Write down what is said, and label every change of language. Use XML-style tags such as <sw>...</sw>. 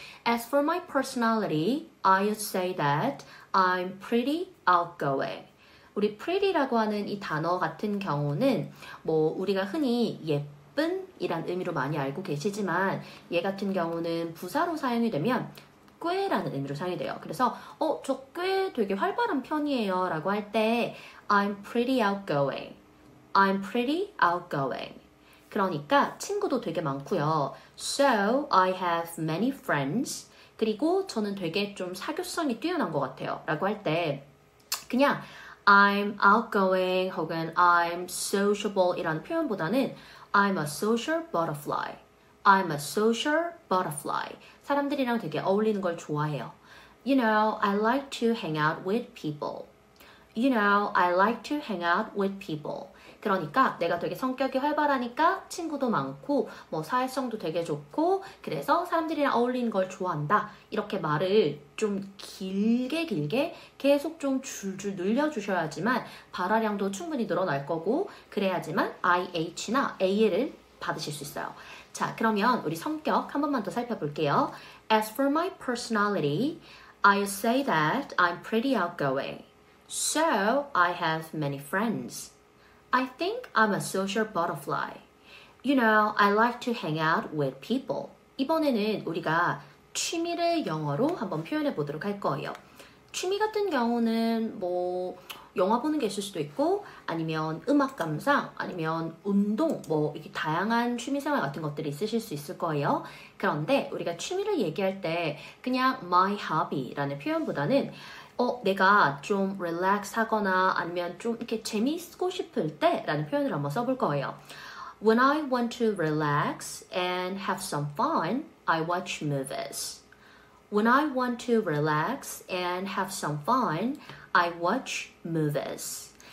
<en>As for my personality, I would say that I'm pretty outgoing.</en> <ko>우리 pretty라고 하는 이 단어 같은 경우는 뭐 우리가 흔히 예쁜 이란 의미로 많이 알고 계시지만 얘 같은 경우는 부사로 사용이 되면 꽤라는 의미로 사용이 돼요. 그래서 저 꽤 되게 활발한 편이에요 라고 할 때</ko> <en>I'm pretty outgoing. I'm pretty outgoing.</en> <ko>그러니까 친구도 되게 많고요.</ko> <en>So I have many friends.</en> <ko>그리고 저는 되게 좀 사교성이 뛰어난 것 같아요. 라고 할 때 그냥</ko> <en>I'm outgoing</en> <ko>혹은</ko> <en>I'm sociable</en> <ko>이라는 표현보다는</ko> <en>I'm a social butterfly. I'm a social butterfly.</en> <ko>사람들이랑 되게 어울리는 걸 좋아해요.</ko> <en>You know, I like to hang out with people. You know, I like to hang out with people.</en> <ko>그러니까 내가 되게 성격이 활발하니까 친구도 많고 뭐 사회성도 되게 좋고 그래서 사람들이랑 어울리는 걸 좋아한다. 이렇게 말을 좀 길게 계속 좀 줄줄 늘려주셔야지만 발화량도 충분히 늘어날 거고 그래야지만 IH나 AL을 받으실 수 있어요. 자, 그러면 우리 성격 한 번만 더 살펴볼게요.</ko> <en>As for my personality, I say that I'm pretty outgoing. So I have many friends. I think I'm a social butterfly. You know, I like to hang out with people.</en> <ko>이번에는 우리가 취미를 영어로 한번 표현해 보도록 할 거예요. 취미 같은 경우는 뭐 영화 보는 게 있을 수도 있고 아니면 음악 감상 아니면 운동 뭐 이렇게 다양한 취미생활 같은 것들이 있으실 수 있을 거예요. 그런데 우리가 취미를 얘기할 때 그냥 my hobby라는 표현보다는 내가 좀 릴렉스 하거나 아니면 좀 이렇게 재미있고 싶을 때 라는 표현을 한번 써볼 거예요.</ko> <en>When I want to relax and have some fun, I watch movies. When I want to relax and have some fun, I watch movies.</en>